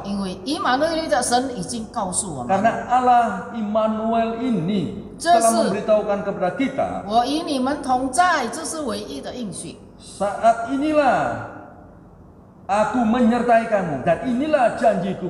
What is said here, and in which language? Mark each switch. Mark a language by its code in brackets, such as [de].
[zh] 因为以马内利的神已经告诉我们， [id] Karena Allah Immanuel ini telah memberitahukan kepada kita, [zh] 我与你们同在，这是唯一的应许。 [id] saat inilah aku menyertai kamu dan inilah janjiku